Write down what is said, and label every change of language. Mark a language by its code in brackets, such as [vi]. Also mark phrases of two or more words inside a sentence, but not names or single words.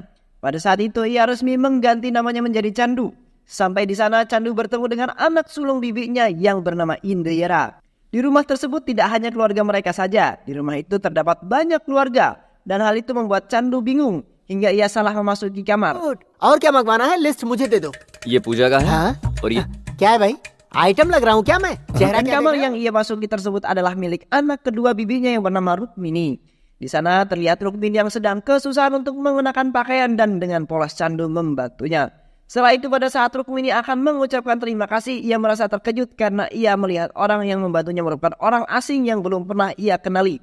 [id] Pada saat itu ia resmi mengganti namanya menjadi Chandu. Sampai di sana Chandu bertemu dengan anak sulung bibinya yang bernama Indira. Di rumah tersebut tidak hanya keluarga mereka saja, di rumah itu terdapat banyak keluarga dan hal itu membuat Chandu bingung hingga ia salah memasuki kamar. [hi] और क्या मंगवाना है लिस्ट मुझे दे दो। ये पूजा का है हाँ? और ये क्या है भाई आइटम लग रहा हूँ क्या मैं चेहरा [id] Dan [hi] क्या [id] kamar [hi] देख रहा [id] yang ia masuki tersebut adalah milik anak kedua bibinya yang bernama Rukmini. Di sana terlihat Rukmini yang sedang kesusahan untuk mengenakan pakaian dan dengan polos Chandu membantunya. Setelah itu pada saat Rukmini akan mengucapkan terima kasih, ia merasa terkejut karena ia melihat orang yang membantunya merupakan orang asing yang belum pernah ia kenali.